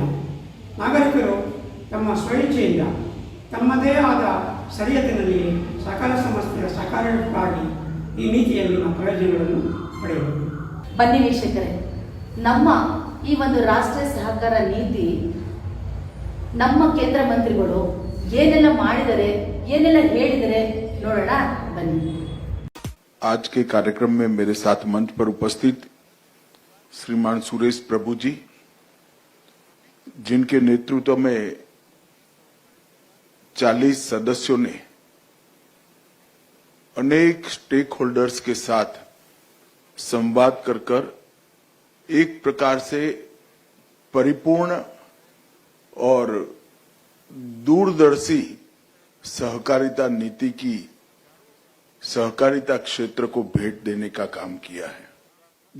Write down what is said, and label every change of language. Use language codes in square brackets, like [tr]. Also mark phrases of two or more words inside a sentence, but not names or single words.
[kn] ನಾಗರಿಕರು ತಮ್ಮ ಸ್ವಇಚ್ಛೆಯಿಂದ ತಮ್ಮದೇ ಆದ ಸರಿಯತ್ತಿನಲ್ಲಿ ಸಹಕಾರ ಸಂಸ್ಥೆಯ ಸಹಕಾರಕ್ಕಾಗಿ ಈ ನೀತಿಯಲ್ಲಿನ ಪ್ರಯೋಜನಗಳನ್ನು ಪಡೆಯಬಹುದು. ಬನ್ನಿ ವೀಕ್ಷಕರೇ, ನಮ್ಮ ಈ ಒಂದು ರಾಷ್ಟ್ರೀಯ ಸಹಕಾರ ನೀತಿ ನಮ್ಮ ಕೇಂದ್ರ ಮಂತ್ರಿಗಳು ಏನೆಲ್ಲ ಮಾಡಿದರೆ, ಏನೆಲ್ಲ ಹೇಳಿದರೆ ನೋಡೋಣ, ಬನ್ನಿ. [hi] आज के कार्यक्रम में मेरे साथ मंच पर उपस्थित श्रीमान सुरेश प्रभु जी, जिनके नेतृत्व में 40 सदस्यों ने अनेक स्टेक होल्डर्स के साथ संवाद कर एक प्रकार से परिपूर्ण और दूरदर्शी सहकारिता नीति की सहकारिता क्षेत्र को भेंट देने का काम किया है।